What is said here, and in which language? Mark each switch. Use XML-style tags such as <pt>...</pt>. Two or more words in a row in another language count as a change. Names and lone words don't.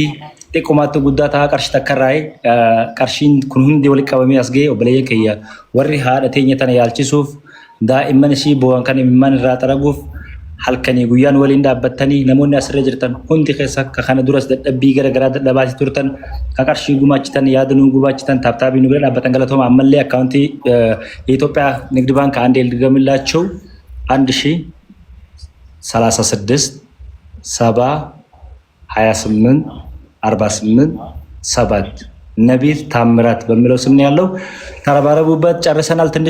<om>xiqqomaatti guddaa ta'a qarshii takkarraa'ee qarshiin kun hundi walitti qabamee as ga'e obboleeyyan kiyya warri haadha teenya tana yaalchisuuf daa'imman ishii bo'an kan imimmaan irraa xaraguuf halkanii guyyaan waliin dhaabbattanii namoonni asirra jirtan hundi keessa akka kana duras dadhabbii garagaraa dadhabaati turtan ka qarshii gumaachitan yaada nu gumaachitan taabtaabii nu bira dhaabbatan galatooma ammallee akkaawuntii</om> <am>የኢትዮጵያ ንግድ ባንክ አንዴ ልድገምላቸው 1036 70 28 48 7 ነቢር ታምራት በሚለው ስም ነው ያለው። ተረባረቡበት። ጨርሰናል። ትንሽ</am>